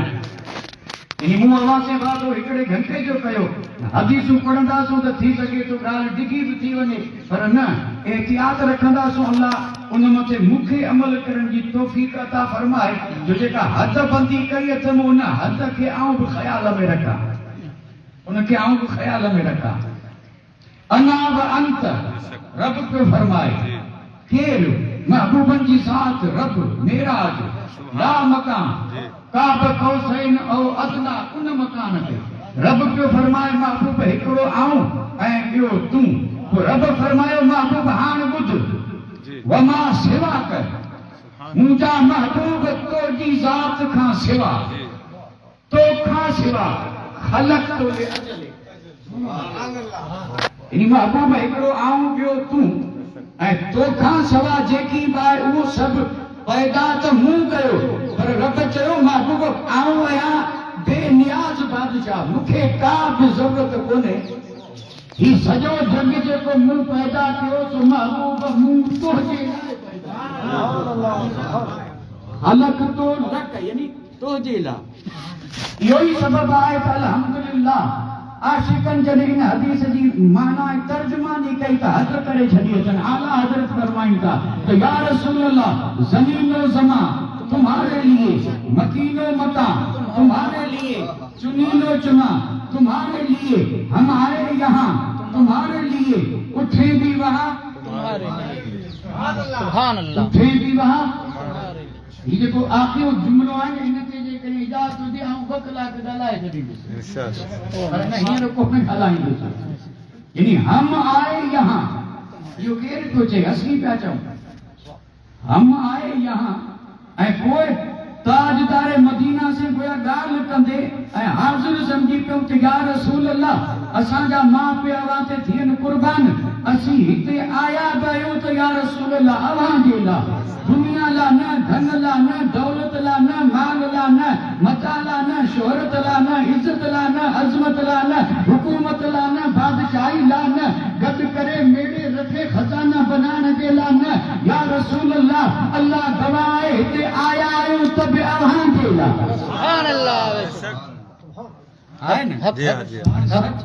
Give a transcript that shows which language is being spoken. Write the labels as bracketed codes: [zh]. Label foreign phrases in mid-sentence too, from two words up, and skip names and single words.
[sd] यानी मूं अव्हां से वादो हिकिड़े घंटे जो कयो, हदीसूं पढ़ंदासूं त थी सघे थो ॻाल्हि डिघी बि थी वञे, पर न एहतियात रखंदासूं अल्लाह उन मथे मूंखे अमल करण जी तौफ़ीक़ अता फरमाए, जो जेका हद बंदी कई अथमि उन हद खे आऊं बि ख़्याल में रखां, उनखे आऊं बि ख़्याल में रखां। [ar] أنا وأنت, [sd] रब पियो फरमाए, केरु महबूबनि जी ज़ात रब मेराज ला मकान [ar] قاب قوسين أو أدنى, [sd] उन मकान ते रब पियो फरमाए महबूब हिकिड़ो आऊं ऐं ॿियो तूं। पोइ रब फरमायो महबूब हाणे ॿुध, [ar] وما سواك, [sd] मुंहिंजा महबूब तुंहिंजी ज़ात खां सिवा, तोखां सिवा [ar] خلقت لأجلك. [sd] यानी महबूब हिकिड़ो आऊं ॿियो तूं, ऐं तोखां सवा जेकी बाहि उहो सभु पैदा त मूं कयो, पर रब चयो महबूब आऊं आहियां बेनियाज़ बादशाह, मूंखे का बि ज़रूरत कोन्हे। ही सॼो जग जेको मूं पैदा कयो सो महबूब मूं तुंहिंजे लाइ पैदा, [ar] خلقت لك, [sd] यानी तुंहिंजे लाइ। इहो ई सबबु आहे त अल्हम्दुलिल्लाह आशिकन जॾहिं इन हदीस जी माना तर्जुमानी कई त हद करे छॾी अचनि। आला हज़रत फरमाइनि था त [ar] يا رسول الله, [ur] زمین و زماں تمہارے لیے، مکین و مکاں تمہارے لیے، چنین و چناں تمہارے لیے، ہمارے یہاں تمہارے لیے، اٹھے بھی وہاں تمہارے لیے [ar] سبحان الله [ur] اٹھے بھی وہاں. تمہارے لیے [sd] ये जेको आखिरी जुमलो आहे न, इनते जे करे इजाज़त हुजे ऐं 2 कलाक ॻाल्हाए छॾींदुसि, पर न हींअर कोन ॻाल्हाईंदुसि। [ur] یعنی ہم آئے یہاں, [sd] इहो केरु थो चए? असीं पिया चऊं [ur] ہم آئے یہاں. [sd] ऐं पोइ ताजदार मदीना से गोया ॻाल्हि कंदे ऐं हाज़िर सम्झी पियो त [ar] يا رسول الله, [sd] असांजा माउ पीउ अवां ते थियनि कुर्बान, असीं हिते आया बि आहियूं त [ar] يا رسول الله [sd] अवां जे लाइ, दुनिया ला न, धन ला न, दौलत ला न, माल ला न, मता ला न, शोहरत ला न, इज्जत ला न, अज़मत ला न, हुकूमत ला न, बादशाही ला न, गॾु करे मेड़े रखे खजाना बनाइण जे लाइ न, [ar] يا رسول الله, [sd] अल्लाह गवाह आहे हिते आया आहियूं त बि अव्हां जे लाइ। [ar] سبحان الله [sd] आहे न? हक़ हक़